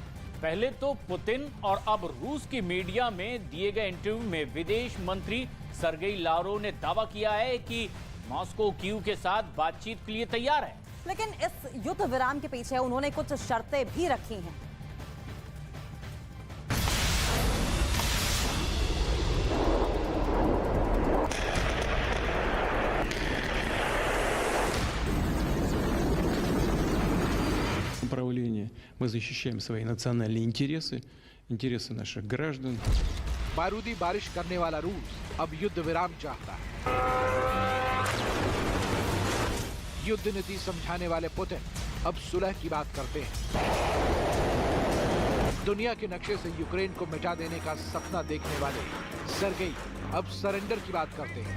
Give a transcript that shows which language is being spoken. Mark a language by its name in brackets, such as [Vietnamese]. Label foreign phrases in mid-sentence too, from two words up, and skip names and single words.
[Hindi] पहले तो पुतिन और अब रूस की मीडिया में दिए गए इंटरव्यू में विदेश मंत्री सर्गेई लावरोव ने दावा किया है कि मॉस्को कीव के साथ बातचीत के लिए तैयार है। लेकिन इस युद्ध विराम के पीछे उन्होंने कुछ शर्तें भी रखी हैं। [Russian] Направление мы защищаем свои национальные интересы, интересы наших граждан. [Hindi] बारूदी बारिश करने वाला रूस अब युद्ध विराम चाहता है। युद्ध नीति समझाने वाले पुतिन अब सुलह की बात करते हैं। दुनिया के नक्शे से यूक्रेन को मिटा देने का सपना देखने वाले सर्गेई अब सरेंडर की बात करते हैं।